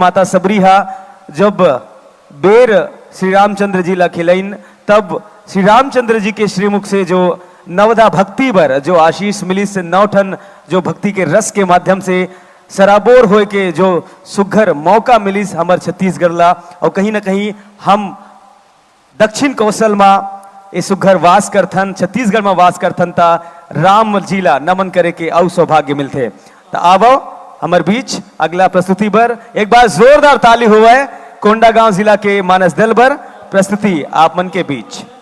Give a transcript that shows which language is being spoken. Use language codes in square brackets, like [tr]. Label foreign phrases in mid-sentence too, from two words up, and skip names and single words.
[hne] माता सबरी हा जब बेर श्री रामचंद्र जी ला खिलैन तब श्री रामचंद्र जी के श्रीमुख से जो नवदा भक्ति बर जो आशीष मिली से नौठन जो भक्ति के रस के माध्यम से सराबोर होए के जो सुघर मौका मिली हमारे छत्तीसगढ़ ला और कहीं ना कहीं हम दक्षिण कौशल में ये सुघर वास करथन छत्तीसगढ़ में वास करथन ता राम जी ला नमन करे के अव सौभाग्य मिलते। तो आवो हमारे बीच अगला प्रस्तुति पर एक बार जोरदार ताली हुआ है कोंडागांव जिला के मानस दल पर प्रस्तुति आप मन के बीच।